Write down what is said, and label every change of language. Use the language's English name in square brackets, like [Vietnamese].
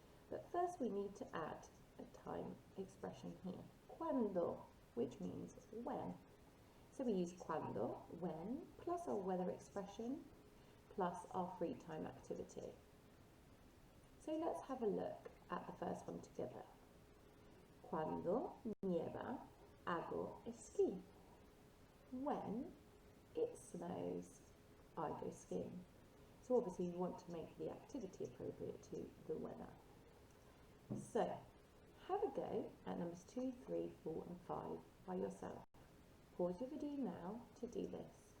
[English] But first we need to add a time expression here. Cuando, which means when. So we use cuando, when, plus our weather expression, plus our free time activity. So let's have a look at the first one together. [Spanish] Cuando nieva, hago esquí. [English] When it snows, I go skiing. So obviously you want to make the activity appropriate to the weather. So have a go at numbers 2, 3, 4 and 5 by yourself. Pause your video now to do this.